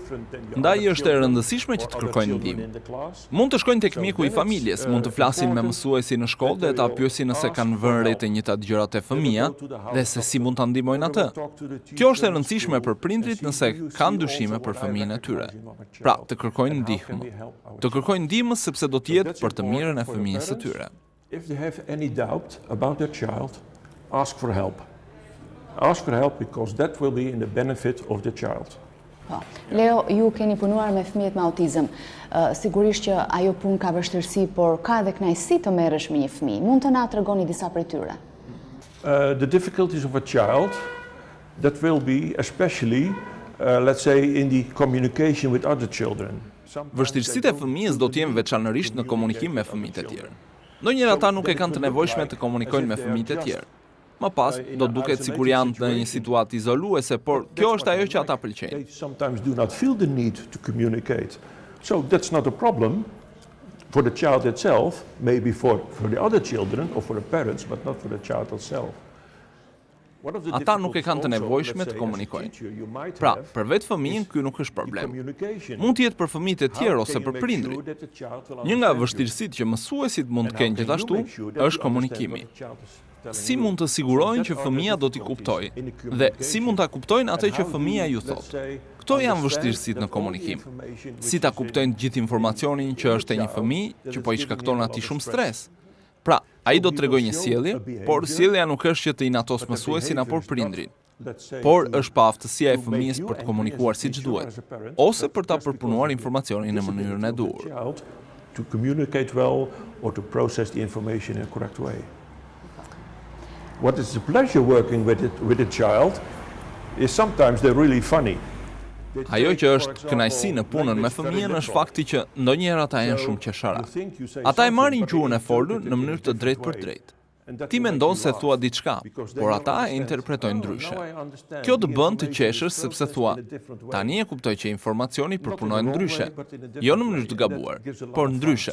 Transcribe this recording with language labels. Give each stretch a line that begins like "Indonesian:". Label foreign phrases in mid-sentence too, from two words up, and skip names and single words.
Albanian: Ndaj është e rëndësishme që të kërkojnë ndihmë. Mund të shkojnë tek mjeku i familjes, mund të flasin me mësuesi në shkollë dhe ta pyesin nëse kanë vënë re të njëjtat gjërat e fëmija dhe se si mund ta ndihmojnë atë. Kjo është e rëndësishme për prindrit nëse kanë dyshime për fëmijën e tyre. Pra, të kërkojnë ndihmë. Të kërkojnë ndihmë sepse do të jetë për të mirën e fëmijës së tyre.
English: If they have any doubt about their child, ask for help. Ask for help because that will be in the benefit of the child.
Albanian: Po. Leo, ju keni punuar me fëmijët me autizëm. Sigurisht që ajo punë ka vështirësi, por ka edhe kënaqësi të merresh me një fëmijë. Mund të na tregoni disa prej tyre?
English: The difficulties of a child, that will be especially, let's say, in the communication with other children.
Albanian: Vështirësitë e fëmijës do të jenë veçanërisht në komunikim me fëmijët e tjerë. Ndonjëherë ata nuk e kanë të nevojshme të komunikojnë me fëmijët e tjerë. Më pas, do të duket sikur janë në një situatë izoluese, por kjo është ajo që ata pëlqejnë.
English: They sometimes do not feel the need to communicate. So that's not a problem for the child itself, maybe for the other children or for the parents, but not for the child itself.
Albanian: Ata nuk e kanë të nevojshme të komunikojnë. Pra, për vetë fëmijën, ky nuk është problem. Mund të jetë për fëmijët e tjerë ose për prindrit. Një nga vështirësitë që mësuesit mund të kenë gjithashtu është komunikimi. Si mund të sigurojnë që fëmija do t'i kuptojë dhe si mund ta kuptojnë atë që fëmija ju thotë. këto janë vështirësitë në komunikim. Si ta kuptojnë gjithë informacionin që është e një fëmijë që po i shkakton atij shumë stres. Pra, ai do të tregojë një sjellje, por sjellja nuk është që të inatos mësuesin apo prindrin, por është pa aftësia e fëmijës për të komunikuar siç duhet, ose për ta përpunuar informacionin në mënyrën e duhur.
English: To communicate well or to process the information in a correct way. What is the pleasure working with a child is sometimes they're really funny.
Albanian: Ajo që është kënaqësi në punën me fëmijën është fakti që ndonjëherë ata janë shumë qeshara. Ata e marrin gjuhën e folur në mënyrë të drejtë për drejtë. Ti mendon se thua diçka, por ata e interpretojnë ndryshe. Kjo të bën të qeshësh sepse thua, tani e kuptoj që informacioni përpunohet ndryshe, jo në mënyrë të gabuar, por ndryshe.